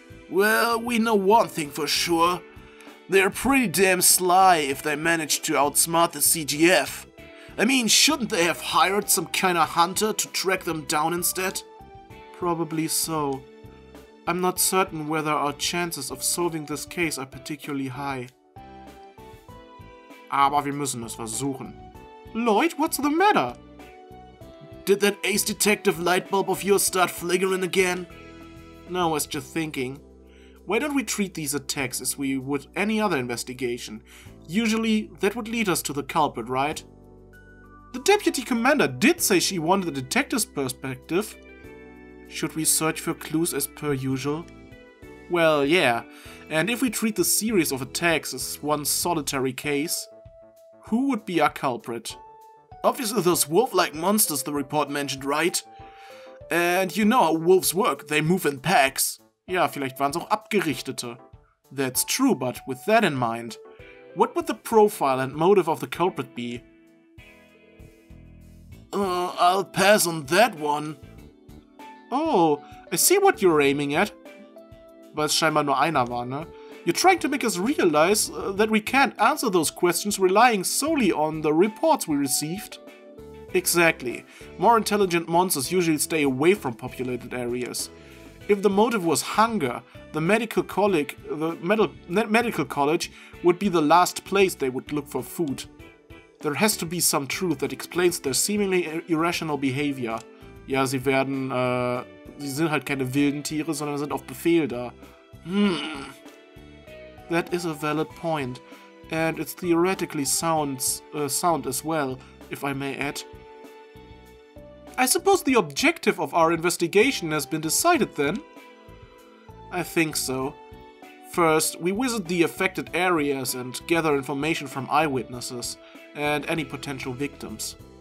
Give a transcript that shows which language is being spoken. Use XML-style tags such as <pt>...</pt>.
<en>Well, we know one thing for sure. They're pretty damn sly if they manage to outsmart the CGF. I mean, shouldn't they have hired some kind of hunter to track them down instead? Probably so. I'm not certain whether our chances of solving this case are particularly high.</en> <de>Aber wir müssen es versuchen.</de> <en>Lloyd, what's the matter? Did that ace detective light bulb of yours start flickering again? No, I was just thinking. Why don't we treat these attacks as we would any other investigation? Usually, that would lead us to the culprit, right? The deputy commander did say she wanted a detective's perspective. Should we search for clues as per usual? Well, yeah. And if we treat the series of attacks as one solitary case, who would be our culprit? Obviously those wolf-like monsters the report mentioned, right? And you know how wolves work, they move in packs.</en> <de>Ja, vielleicht waren es auch Abgerichtete.</de> <en>That's true, but with that in mind, what would the profile and motive of the culprit be? I'll pass on that one. Oh, I see what you're aiming at.</en> <de>Weil es scheinbar nur einer war, ne?</de> <en>You're trying to make us realize that we can't answer those questions relying solely on the reports we received. Exactly. More intelligent monsters usually stay away from populated areas. If the motive was hunger, the medical college would be the last place they would look for food. There has to be some truth that explains their seemingly irrational behavior.</en> <de>Ja, sie sind halt keine wilden Tiere, sondern sind auf Befehl da.</de> <en>That is a valid point, and it's theoretically sound as well, if I may add. I suppose the objective of our investigation has been decided then? I think so. First, we visit the affected areas and gather information from eyewitnesses and any potential victims.</en>